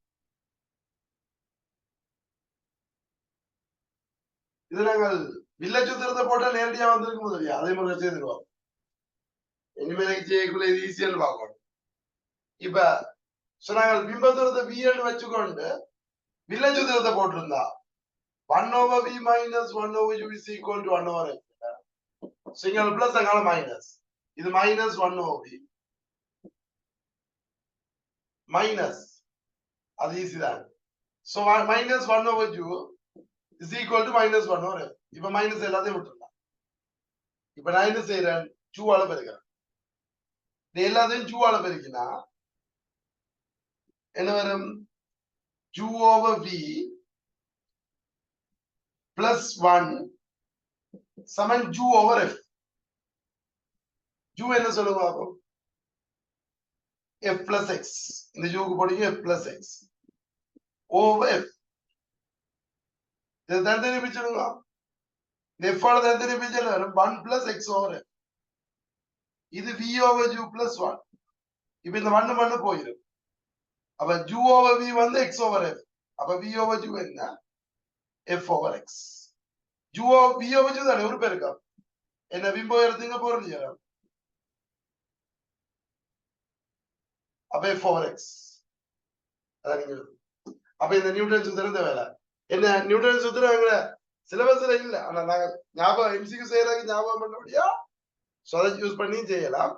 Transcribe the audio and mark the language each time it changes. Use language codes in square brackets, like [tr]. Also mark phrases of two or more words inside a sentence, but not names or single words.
[ta] இது நாங்கள் வில்லச்சூத்திரத்தை போட்டா நேரடியா வந்திருக்கும் முதலியா அதே மாதிரி செய்திருவோம். இனிமேல் செய்யக்குள்ள இது ஈஸியான்னு பார்க்கணும். இப்ப நாங்கள் பிம்ப தூரத்தை v வச்சுக்கொண்டு வில்லச்சூத்திரத்தை போட்டிருந்தா [en] 1 over v minus 1 over u is equal to 1 over x. single plus [ta] அங்கால மைனஸ். இது [en] minus 1 over v minus [ta] அது ஈஸி தான். சோ [en] minus 1 over u is equal to minus 1 over f. [ta] இப்ப மைனஸ் எல்லாத்தையும் விட்டுறலாம். இப்ப நான் என்ன செய்யறேன்? 2 ஆல பெருக்கிறேன். இது எல்லாத்தையும் 2 ஆல பெருக்கினா என்ன வரும்? [en] 2 over v plus 1 [ta] சமன் [en] 2 over f. [ta] 2 என்ன சொல்லுங்க அப்போ? [en] f plus x. [ta] இந்த u க்கு போடுங்க [en] f plus x over f. [ta] இது தனித்தனி பிரிச்சிடுங்க. இந்த f ஆல தனித்தனி பிரிச்சல [en] 1 plus x over f. [ta] இது [en] v over u plus 1. [ta] இப்போ இந்த 1 1 போயிடும். அப்ப [en] u over v [ta] வந்து [en] x over f. [ta] அப்ப [en] v over u [ta] என்ன? [en] f over x. u over v over u [ta] தானே ஒரு பெருக்கம். என்ன பிம்ப உயரத்துக்கு பொருள் உயரம். அப்ப [en] f over x. [ta] அப்ப இந்த நியூட்டன் சூத்திரம் தேவையில்ல. என்ன நியூட்டன் சூத்திரம் எங்க சிலபஸ்ல இல்ல. ஆனா நாங்க ஞாபகம் எம்சிக்கு செய்யறதுக்கு ஞாபகம் பண்ண முடியா சோ அதை யூஸ் பண்ணி செய்யலாம்.